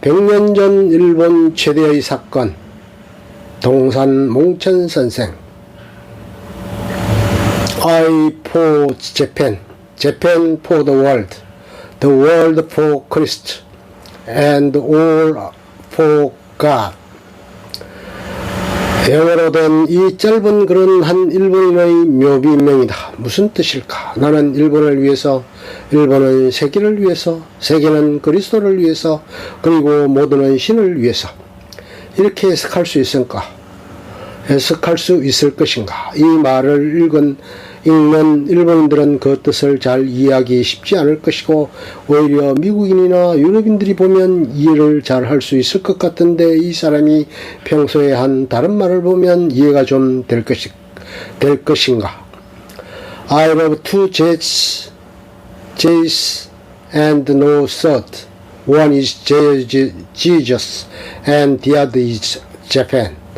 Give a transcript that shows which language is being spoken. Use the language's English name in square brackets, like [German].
[Korean] 100년 전 일본 최대의 사건, 동산 몽천 선생. [English] I for Japan, Japan for the world for Christ, and all for God. [Korean] 영어로 된 이 짧은 글은 한 일본인의 묘비명이다. 무슨 뜻일까? 나는 일본을 위해서, 일본은 세계를 위해서, 세계는 그리스도를 위해서, 그리고 모두는 신을 위해서. 이렇게 해석할 수 있을까? 해석할 수 있을 것인가? 이 말을 읽는 일본인들은 그 뜻을 잘 이해하기 쉽지 않을 것이고, 오히려 미국인이나 유럽인들이 보면 이해를 잘 할 수 있을 것 같은데, 이 사람이 평소에 한 다른 말을 보면 이해가 좀 될 것인가? [English] I love two J's and no third. One is Jesus and the other is Japan.